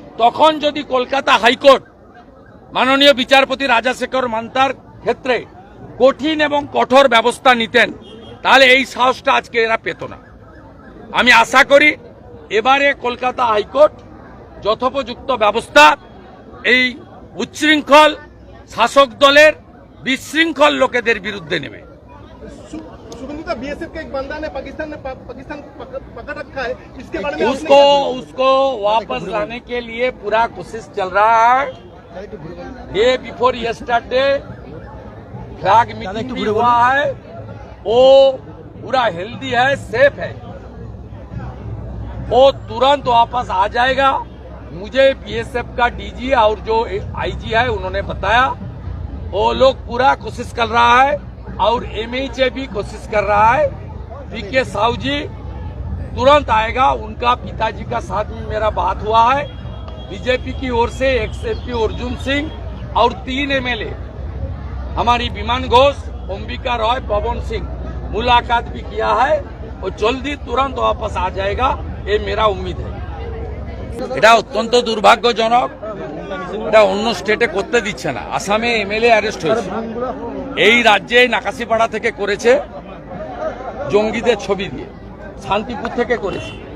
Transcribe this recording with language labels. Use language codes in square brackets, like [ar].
[bn] তখন যদি কলকাতা হাইকোর্ট মাননীয় বিচারপতি রাজাশেখর মান্থার ক্ষেত্রে কঠিন এবং কঠোর ব্যবস্থা নিতেন, তাহলে এই সাহসটা আজকে এরা পেত না। আমি আশা করি এবারে কলকাতা হাইকোর্ট যথোপযুক্ত ব্যবস্থা এই উচ্ছৃঙ্খল শাসক দলের বিশৃঙ্খল লোকেদের বিরুদ্ধে নেবে। [hi] शुभेंदु का बीएसएफ का एक बंदा ने पाकिस्तान पकड़ रखा है, इसके बारे में उसको वापस लाने के लिए पूरा कोशिश चल रहा है। Day before yesterday flag meeting भी हुआ है, वो पूरा हेल्दी है, सेफ है, वो तुरंत वापस आ जाएगा। मुझे बीएसएफ का डीजी और जो आईजी है उन्होंने बताया, वो लोग पूरा कोशिश कर रहा है और एमएचए भी कोशिश कर रहा है। पीके साहू जी तुरंत आएगा, उनका पिताजी का साथ में मेरा बात हुआ है। बीजेपी की ओर से एक्सएमपी अर्जुन सिंह और 3 एमएलए हमारी विमान घोष, अंबिका रॉय, पवन सिंह मुलाकात भी किया है, और जल्दी तुरंत वापस आ जाएगा, ये मेरा उम्मीद है। [bn] এটা অত্যন্ত দুর্ভাগ্যজনক, এটা অন্য স্টেটে করতে দিচ্ছে না। আসামে এমএলএ অ্যারেস্ট হয়েছে, এই রাজ্যে নাকাশিপাড়া থেকে করেছে জঙ্গিদের ছবি দিয়ে, শান্তিপুর থেকে করেছে।